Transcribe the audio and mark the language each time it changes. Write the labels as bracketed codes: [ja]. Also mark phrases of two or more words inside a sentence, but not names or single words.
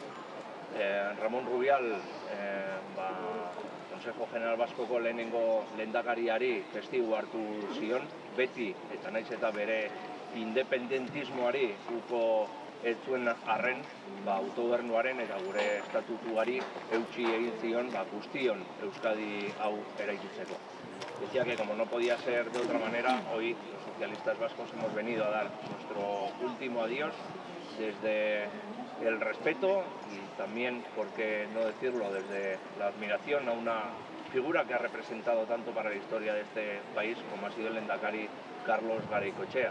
[eu] Ramon Rubial, Consejo General Baskoko lehenengo lehendakariari testigu hartu zion, beti eta naiz eta bere independentismoari uko ez zuen arren autogobernuaren eta gure estatutuari eutsi egin zion guztion Euskadi hau eraikitzeko. [es] Decía que como no podía ser de otra manera, hoy los socialistas vascos hemos venido a dar nuestro último adiós desde el respeto y también, por qué no decirlo, desde la admiración a una figura que ha representado tanto para la historia de este país como ha sido el lehendakari Carlos Garaikoetxea.